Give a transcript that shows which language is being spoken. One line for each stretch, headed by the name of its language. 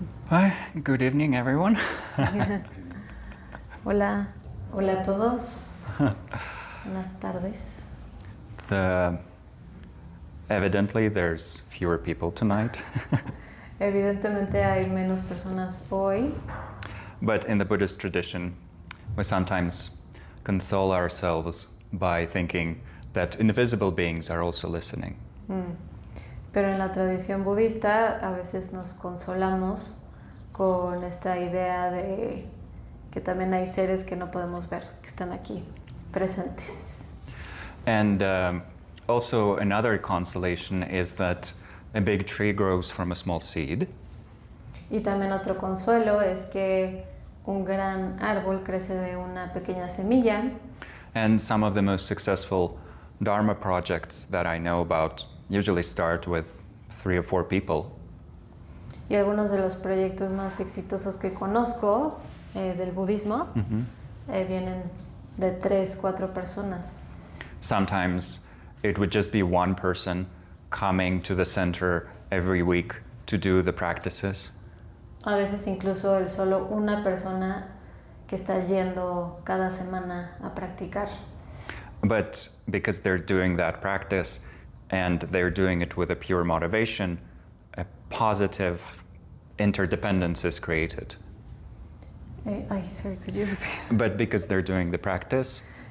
English: Hi, good evening, everyone.
Spanish: Hola, hola a todos. Buenas tardes.
English: Evidently, there's fewer people tonight.
Spanish: Evidentemente hay menos personas hoy,
English: But in the Buddhist tradition, we sometimes console ourselves by thinking that invisible beings are also listening.
Spanish: pero en la tradición budista a veces nos consolamos con esta idea de que también hay seres que no podemos ver, que están aquí presentes.
English: And also, another consolation is that a big tree grows from a small seed.
Spanish: Y también otro consuelo es que un gran árbol crece de una pequeña semilla.
English: And some of the most successful Dharma projects that I know about usually start with 3 or 4 people.
Spanish: Y algunos de los proyectos más exitosos que conozco del budismo vienen de 3, 4 personas.
English: Sometimes it would just be one person coming to the center every week to do the practices.
Spanish: A veces incluso el solo una persona que está yendo cada semana a practicar.
English: But because they're doing that practice and they're doing it with a pure motivation, a positive interdependence is created. Sorry, could you repeat? But because they're doing the practice